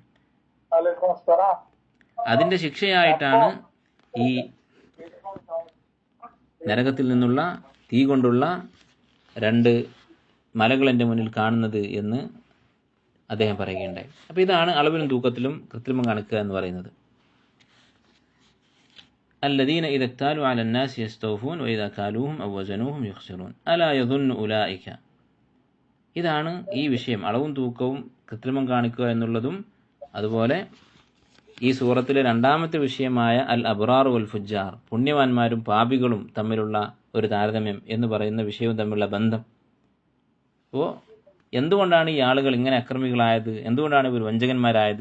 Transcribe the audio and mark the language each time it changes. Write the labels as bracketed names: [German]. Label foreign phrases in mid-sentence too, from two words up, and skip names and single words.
[Malayalam] അതിൻ്റെ ശിക്ഷയായിട്ടാണ് ഈ നരകത്തിൽ നിന്നുള്ള തീ കൊണ്ടുള്ള 2 മലകൾ എൻ്റെ മുന്നിൽ കാണുന്നത് എന്ന് അദ്ദേഹം പറയുകയുണ്ടായി. അപ്പോൾ ഇതാണ് അളവിലും തൂക്കത്തിലും കൃത്രിമം കാണിക്കുക എന്ന് പറയുന്നത്. [Arabic] الذين إذا اكتالوا على الناس يستوفون وإذا كالوهم أو وزنوهم يخسرون ألا يظن أولئك. [Malayalam] ഇതാണ് ഈ വിഷയം, അളവും തൂക്കവും കൃത്രിമം കാണിക്കുക എന്നുള്ളതും. അതുപോലെ ഈ സൂറത്തിലെ 2ാമത്തെ വിഷയമായ [Arabic] الأبرار والفجار, [Malayalam] പുണ്യവാന്മാരും പാപികളും തമ്മിലുള്ള ഒരു താരതമ്യം എന്ന് പറയുന്ന വിഷയവും തമ്മിലുള്ള ബന്ധം. അപ്പോൾ എന്തുകൊണ്ടാണ് ഈ ആളുകൾ ഇങ്ങനെ അക്രമികളായത്, എന്തുകൊണ്ടാണ് ഇവർ വഞ്ചകന്മാരായത്?